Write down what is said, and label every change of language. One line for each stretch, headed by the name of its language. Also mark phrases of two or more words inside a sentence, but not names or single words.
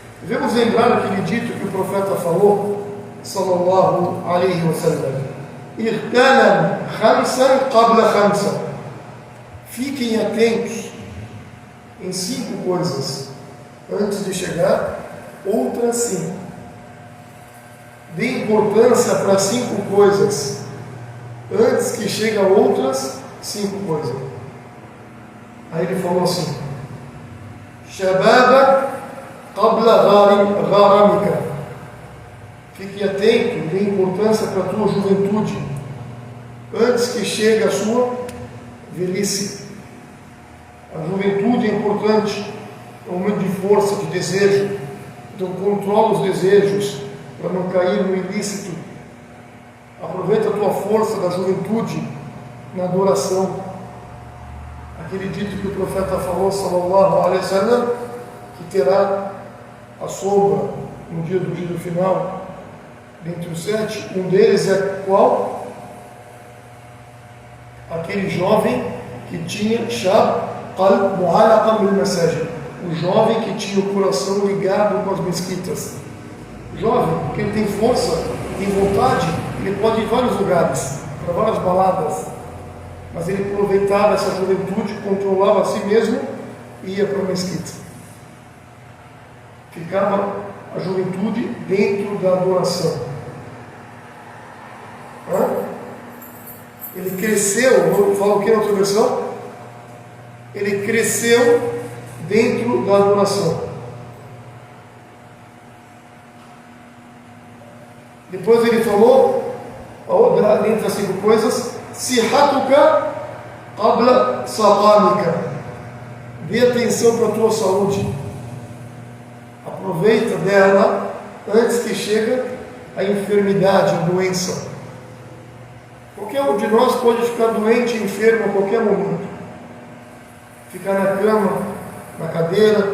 Portuguese: Devemos lembrar aquele dito que o profeta falou,
Arabic: صلى الله عليه وسلم: اغتنم خمسا قبل خمس.
Portuguese: Fiquem atentos em 5 coisas antes de chegar outras 5. Dê importância para 5 coisas antes que chegue a outras 5 coisas. Aí ele falou assim:
Arabic: شبابك قبل هرمك.
Portuguese: Fique atento, dê importância para a tua juventude antes que chegue a sua velhice. A juventude é importante, é um momento de força, de desejo. Então controla os desejos para não cair no ilícito. Aproveita a tua força da juventude na adoração. Aquele dito que o profeta falou,
Arabic: صلى الله عليه وسلم,
Portuguese: que terá a sombra no dia do juízo final, dentre os 7, um deles é qual? Aquele jovem que tinha
Arabic: شاب قلب معلقا بالمساجد,
Portuguese: o jovem que tinha o coração ligado com as mesquitas. Jovem, porque ele tem força, tem vontade, ele pode ir em vários lugares, para várias baladas, mas ele aproveitava essa juventude, controlava a si mesmo e ia para a mesquita. Ficava a juventude dentro da adoração. Ele cresceu, fala o que na outra versão? Ele cresceu dentro da adoração. Depois ele falou, dentre as 5 coisas,
Arabic: صحتك قبل سقمك.
Portuguese: Dê atenção para a tua saúde. Aproveita dela antes que chegue a enfermidade, a doença. Qualquer um de nós pode ficar doente e enfermo a qualquer momento. Ficar na cama, na cadeira.